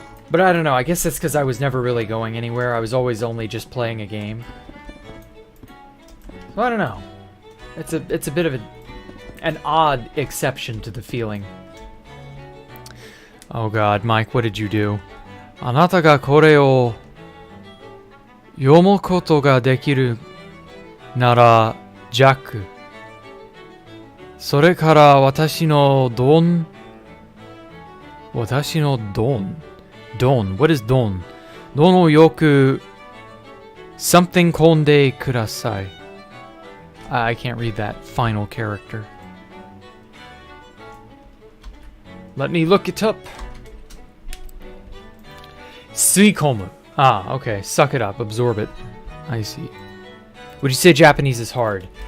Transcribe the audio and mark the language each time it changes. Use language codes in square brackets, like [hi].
[en] But I don't know, I guess it's because I was never really going anywhere. I was always only just playing a game. So I don't know. It's a bit of an odd exception to the feeling. Oh god, Mike, what did you do? [ja] あなたがこれを読むことができるなら、ジャック。それから私のドン。私のドン。 [en] Don. What is Don? [ja] Don をよく [en] something [ja] 込んでください。 [en] I can't read that final character. Let me look it up. [ja] 吸い込む. [en] Ah, okay. Suck it up. Absorb it. I see. Would you say Japanese is hard?